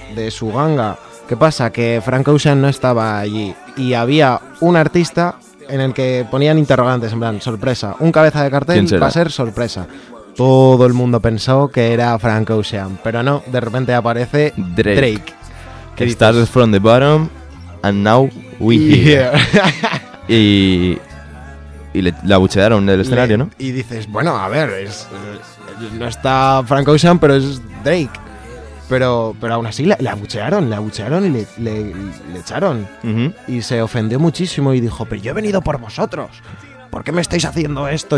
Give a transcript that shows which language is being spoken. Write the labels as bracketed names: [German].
[Spanish] de su ganga. ¿Qué pasa? Que Frank Ocean no estaba allí. Y había un artista en el que ponían interrogantes, en plan, sorpresa. Un cabeza de cartel va a ser sorpresa. Todo el mundo pensó que era Frank Ocean, pero no, de repente aparece Drake. [English] Que started from the bottom and now we here. [Spanish] Y le abuchearon del escenario, ¿no? Y dices, bueno, a ver, no está Frank Ocean, pero es Drake. Pero aún así le abuchearon y le echaron. Uh-huh. Y se ofendió muchísimo y dijo, pero yo he venido por vosotros. ¿Por qué me estáis haciendo esto?